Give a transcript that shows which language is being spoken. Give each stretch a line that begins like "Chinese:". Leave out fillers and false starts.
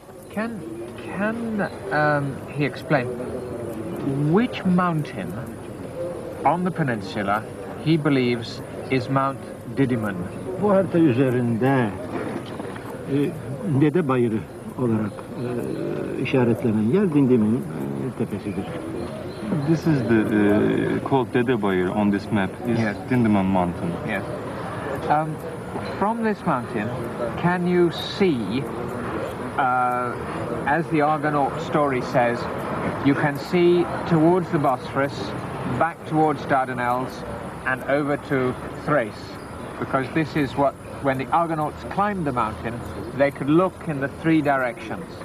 English: Can he explain which mountain on the peninsula he believes is Mount Didymon?
Turkish: Bu harita üzerinde Dede Bayırı olarak işaretlenen yer Dindym'in tepesidir.
English: This is the called Dede Bayır on this map. Is Dindymon Mountain. Yes. From this mountain, can you see, as the Argonaut story says, you can see towards the Bosphorus, back towards Dardanelles, and over to Thrace, because this is what, when the Argonauts climbed the mountain, they could look in the 3 directions.